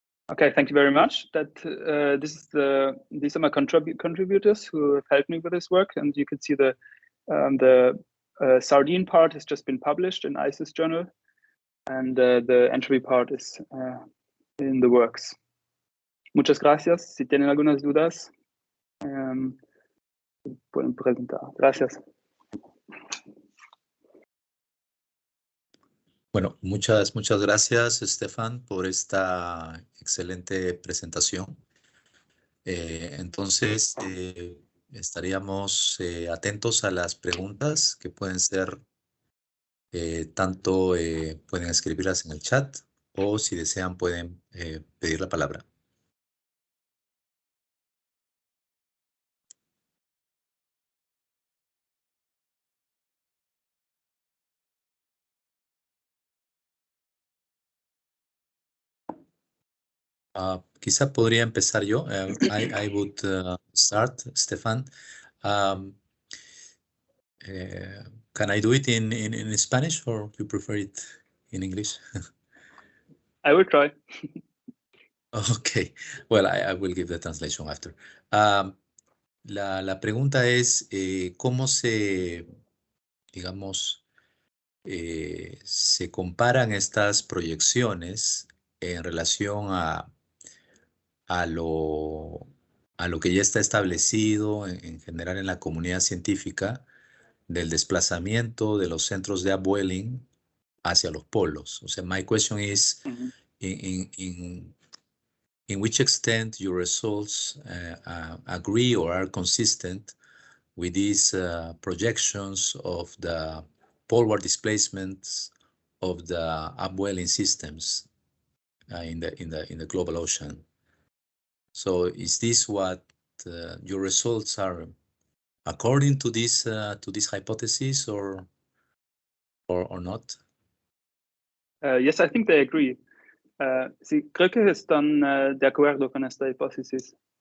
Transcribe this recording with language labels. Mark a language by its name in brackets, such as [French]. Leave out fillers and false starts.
[English] Okay, thank you very much. These are my contributors who have helped me with this work, and you can see the sardine part has just been published in ICES journal, and the anchovy part is in the works. [Spanish] Muchas gracias. Si tienen algunas dudas, pueden preguntar. Gracias. Bueno, muchas gracias, Stefan, por esta excelente presentación. Entonces, estaríamos atentos a las preguntas que pueden ser, pueden escribirlas en el chat o si desean pueden pedir la palabra. Quizá podría empezar yo. [English] I would start, Stefan. Can I do it in Spanish or you prefer it in English? I will try. Okay, well, I will give the translation after. [Spanish] La pregunta es, ¿cómo digamos, se comparan estas proyecciones en relación a lo que ya está establecido en general en la comunidad científica del desplazamiento de los centros de upwelling hacia los polos? O sea, [English] my question is, in which extent your results agree or are consistent with these projections of the poleward displacements of the upwelling systems in the global ocean? So is this what your results are according to this hypothesis or not? Yes, I think they agree. [Spanish] Sí, creo que están de acuerdo con esta hipótesis.